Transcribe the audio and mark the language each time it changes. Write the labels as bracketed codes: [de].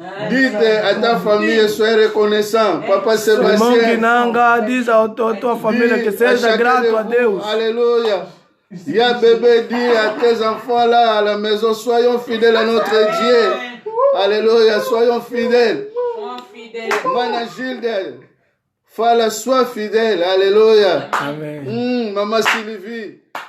[fr] Dites à ta famille, sois reconnaissant. Papa Sébastien. [pt] Irmão Kinanga, diz à tua família que seja grato a Deus. [fr] Alléluia. Ya bébé, dis à tes enfants là à la maison, soyons fidèles à notre Dieu. Alléluia, soyons fidèles. Mana Gilde, Fala, sois fidèle. Alléluia. Amen. Maman Sylvie.